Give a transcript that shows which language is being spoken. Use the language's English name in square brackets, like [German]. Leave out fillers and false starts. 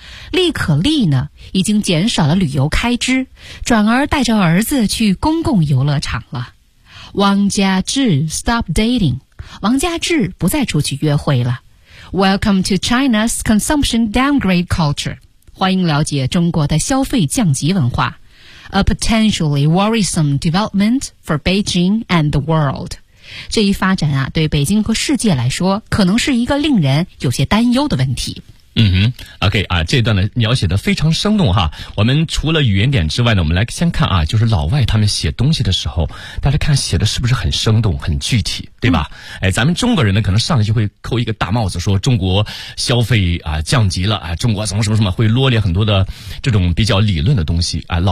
[Chinese] 李可丽呢，已经减少了旅游开支，转而带着儿子去公共游乐场了。王家志 [English] stop dating， [Chinese] 王家志不再出去约会了。 [English] Welcome to China's consumption downgrade culture. [Chinese] 欢迎了解中国的消费降级文化。 [English] A potentially worrisome development for Beijing and the world. [Chinese] 这一发展啊，对北京和世界来说，可能是一个令人有些担忧的问题。 OK 啊，这段呢描写的非常生动哈。我们除了语言点之外呢，我们来先看啊，就是老外他们写东西的时候，大家看写的是不是很生动很具体，对吧、咱们中国人呢可能上来就会扣一个大帽子，说中国消费啊降级了啊，中国什么什么什么，会啰列很多的这种比较理论的东西啊。